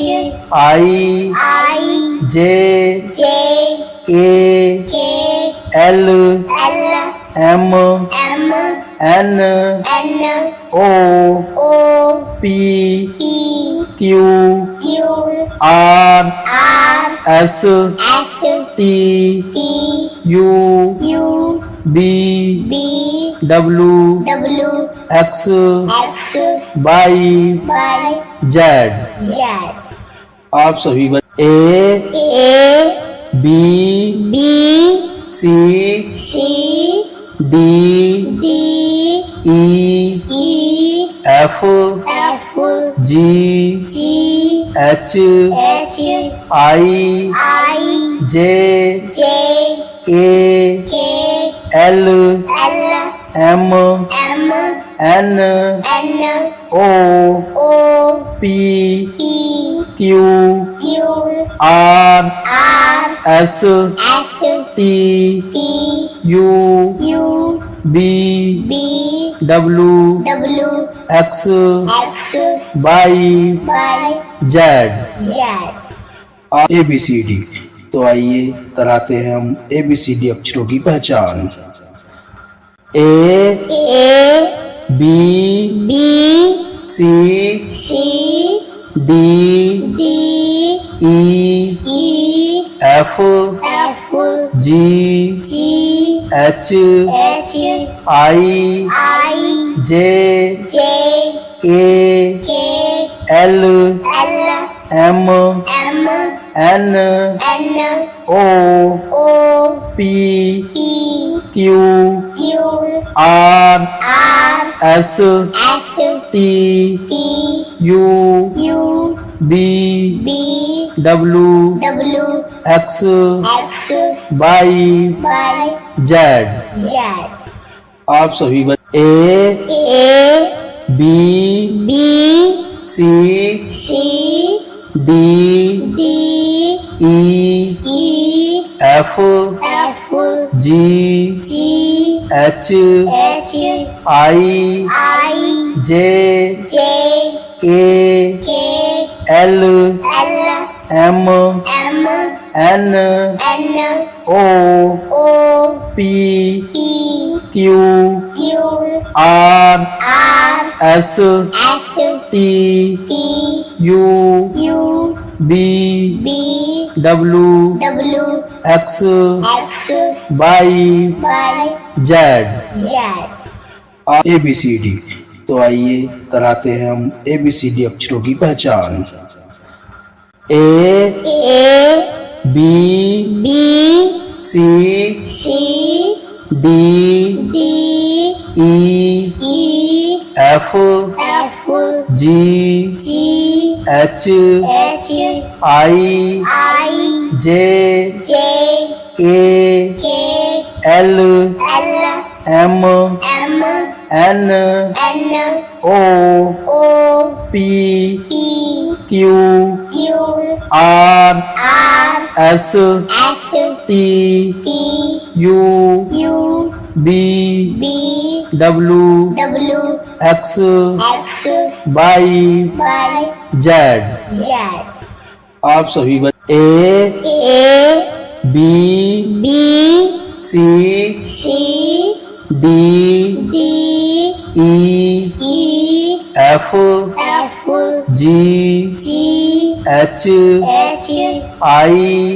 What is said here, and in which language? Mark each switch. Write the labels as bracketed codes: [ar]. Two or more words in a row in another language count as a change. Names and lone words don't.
[en] I I J J K K L L M M N N O O P P Q Q R R S S T T U U B B W W X X Y Y Z। Z [hi] आप सभी बच्चे A [en] A B B C C D D E E F F G G H H I I J J K K L L M M N N O O P P Q Q R R S S T T U U B B W W X X Y Y Z। Z A B C D। [hi] तो आइए कराते हैं हम ABCD अक्षरों की पहचान। [en] A A B B C C D D E E F F G G H H I I J J K K L L M M N N O O P P Q Q R R S S T T U U B B W W X X Y Y Z। Z [hi] आप सभी बच्चे A [en] A B B C C D D E E F F G G H H I I J J K K L L M M N N O O P P Q Q R R S S T T U U B B W W X X Y Y Z। Z [hi] ABCD। तो आइए कराते हैं हम ABCD अक्षरों की पहचान। [en] A A B B C C D D E E F F G G H H I I J J K K L L M M N N O O P P Q Q R R S S T T U U B B W W X X Y Y Z। Z [hi] आप सभी बच्चे A [en] A B B C C D D E E F F G G H H I